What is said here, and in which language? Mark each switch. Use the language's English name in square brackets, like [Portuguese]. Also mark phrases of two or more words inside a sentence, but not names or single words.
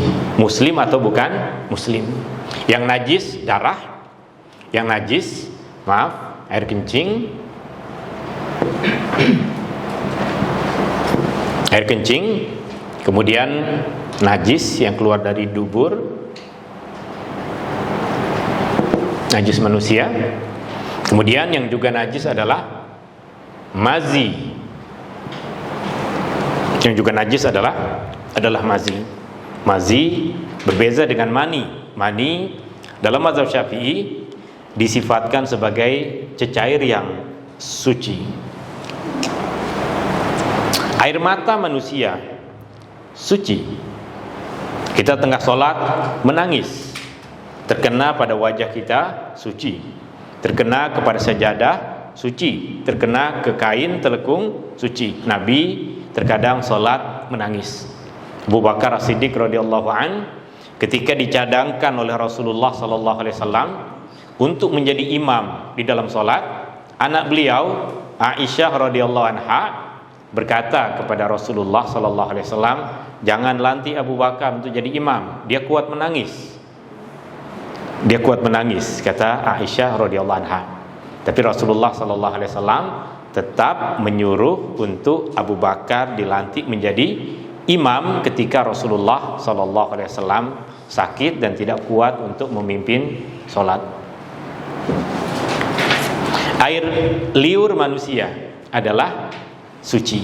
[Malay] Muslim atau bukan muslim. Yang najis darah, yang najis air kencing, kemudian najis yang keluar dari dubur, najis manusia. Kemudian yang juga najis adalah mazi. Yang juga najis adalah mazi. Mazi berbeza dengan mani. Mani dalam mazhab Syafi'i disifatkan sebagai cecair yang suci. Air mata manusia suci. Kita tengah sholat menangis, terkena pada wajah kita, suci. Terkena kepada sajadah, suci. Terkena ke kain telekung, suci. Nabi terkadang sholat menangis. Abu Bakar As-Siddiq [Arabic] رضي الله عن, [Malay] ketika dicadangkan oleh Rasulullah [Arabic] صلى الله عليه وسلم [Malay] untuk menjadi imam di dalam solat, anak beliau Aisyah [Arabic] رضي الله عنها [Malay] berkata kepada Rasulullah [Arabic] صلى الله عليه وسلم, [Malay] jangan lantik Abu Bakar untuk jadi imam, dia kuat menangis. Dia kuat menangis, kata Aisyah [Arabic] رضي الله عنها. [Malay] Tapi Rasulullah [Arabic] صلى الله عليه وسلم [Malay] tetap menyuruh untuk Abu Bakar dilantik menjadi imam ketika Rasulullah [Arabic] صلى الله عليه وسلم [Malay] sakit dan tidak kuat untuk memimpin salat. Air liur manusia adalah suci.